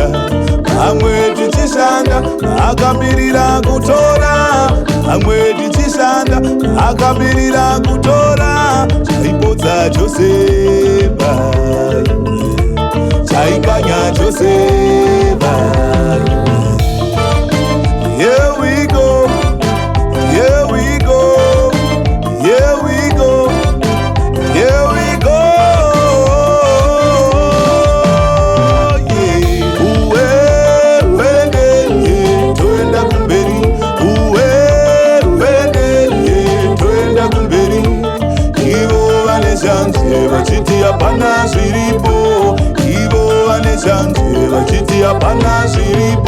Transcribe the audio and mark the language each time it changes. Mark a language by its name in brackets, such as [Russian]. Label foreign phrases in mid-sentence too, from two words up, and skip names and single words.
[Shona] Vamwe tichishanda vakamirira kutora, vamwe tichishanda vakamirira kutora. Zvaipodza Josefa zvaikanya Josefa. [English] Here we go, here we go, here we go, here we go. Yeah. [Shona] Uwe wende toenda kumberi, uwe wende toenda kumberi. Ivo vane chance vachiti hapana zviripo, ivo vane chance vachiti hapana zviripo.